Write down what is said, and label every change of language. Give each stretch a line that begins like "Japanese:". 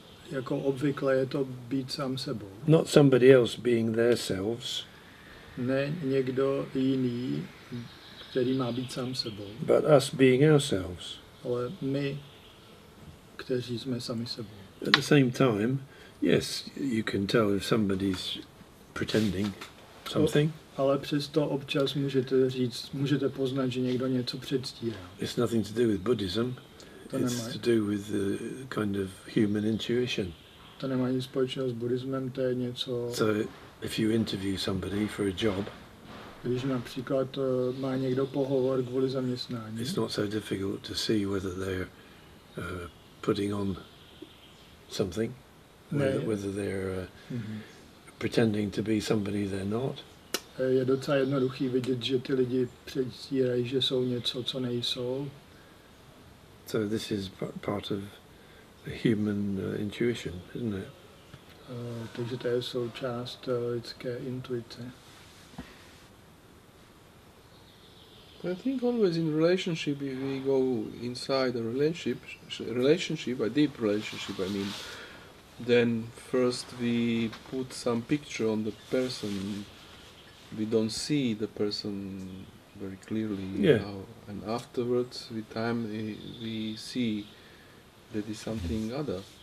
Czech: Jako obvykle je to být sám sebou.
English: Not somebody else being their selves,
Czech: Ne někdo jiný, který má být sám sebou,
English: but us being ourselves.
Czech: ale my, kteří jsme sami sebou.
English: At the same time, yes, you can tell if somebody's pretending something.
Czech: Ale přesto občas můžete poznat, že někdo něco předstírá.
English: It's nothing to do with Buddhism.
Czech: To
English: It's
Czech: nemá,
English: to do with the kind of human intuition.
Czech: to nemá nic společného s buddhismem, to je něco...
English: So if you interview somebody for a job,
Czech: Když například má někdo pohovor kvůli zaměstnání,
English: it's not so difficult to see whether they're putting on something, whether they're pretending to be somebody they're not.
Czech: je docela jednoduchý vidět, že ty lidi předstírají, že jsou něco, co nejsou.
English: So this is part of the human intuition, isn't it?
Czech: Takže to je součást lidské intuice.
English: I think always in relationship, if we go inside a relationship, a deep relationship, I mean, then first we put some picture on the person. We don't see the person very clearly now, and afterwards, with time, we see that is something other.